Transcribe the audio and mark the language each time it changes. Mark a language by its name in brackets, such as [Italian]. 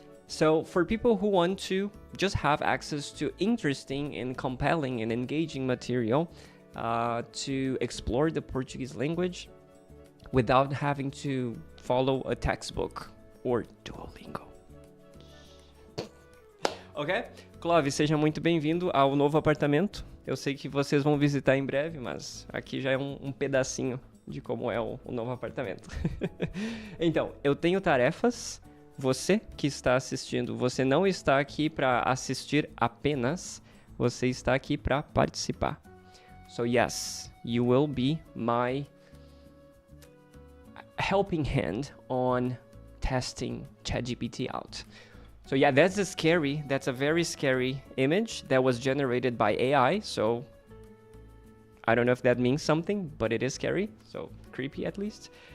[English] So, for people who want to just have access to interesting and compelling and engaging material to explore the Portuguese language without having to follow a textbook or Duolingo. Ok? [Portuguese] Clóvis, seja muito bem-vindo ao novo apartamento. Eu sei que vocês vão visitar em breve, mas aqui já é um pedacinho de como é o novo apartamento. Então, eu tenho tarefas. Você que está assistindo, você não está aqui para assistir apenas, você está aqui para participar. [English] So yes, you will be my helping hand on testing ChatGPT out. So yeah, that's a very scary image that was generated by AI. So I don't know if that means something, but it is scary. So creepy at least.